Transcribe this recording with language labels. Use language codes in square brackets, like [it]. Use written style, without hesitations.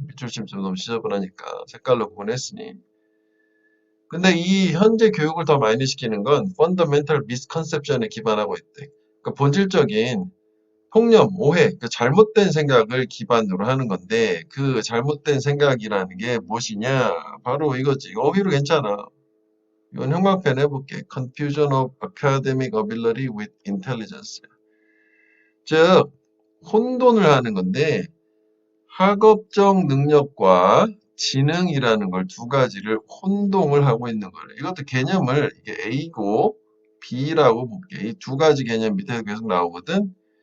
[ko] 밑줄침 좀 너무 지저분하니까 색깔로 구분했으니. 근데 이 현재 교육을 더 많이 시키는 건 [en] fundamental misconception [ko] 에 기반하고 있대. 그러니까 본질적인 통념, 오해, 그 잘못된 생각을 기반으로 하는 건데 그 잘못된 생각이라는 게 무엇이냐? 바로 이거지. 어휘로 괜찮아. 이건 형광펜 해볼게. [en] Confusion of academic ability with intelligence. [ko] 즉, 혼돈을 하는 건데 학업적 능력과 지능이라는 걸 두 가지를 혼동을 하고 있는 거예요. 이것도 개념을 이게 A고 B라고 볼게. 이 두 가지 개념 밑에 계속 나오거든.